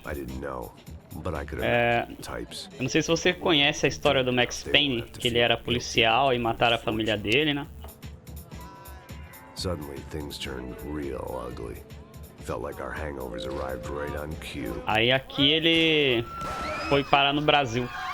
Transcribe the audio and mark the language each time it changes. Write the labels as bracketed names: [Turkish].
[English] I didn't know, but I could have types. [Portuguese] Eu não sei se você conhece a história do Max Payne, que ele era policial e mataram a família dele, né? [English] Suddenly things turned real ugly. Felt like our hangovers arrived right on cue. [Portuguese] Aí aqui ele foi parar no Brasil.